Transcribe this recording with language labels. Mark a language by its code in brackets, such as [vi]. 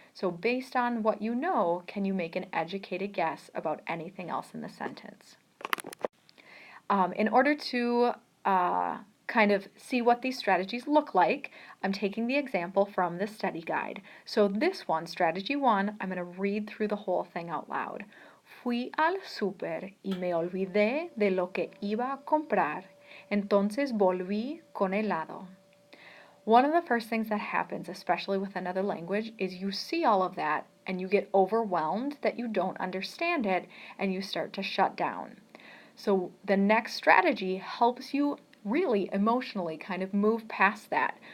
[en] So based on what you know, can you make an educated guess about anything else in the sentence? In order to kind of see what these strategies look like, I'm taking the example from the study guide. So this one, strategy 1, I'm going to read through the whole thing out loud. [es] Fui al súper y me olvidé de lo que iba a comprar. Entonces volví con helado. [en] One of the first things that happens, especially with another language, is you see all of that and you get overwhelmed that you don't understand it and you start to shut down. So the next strategy helps you really emotionally kind of move past that.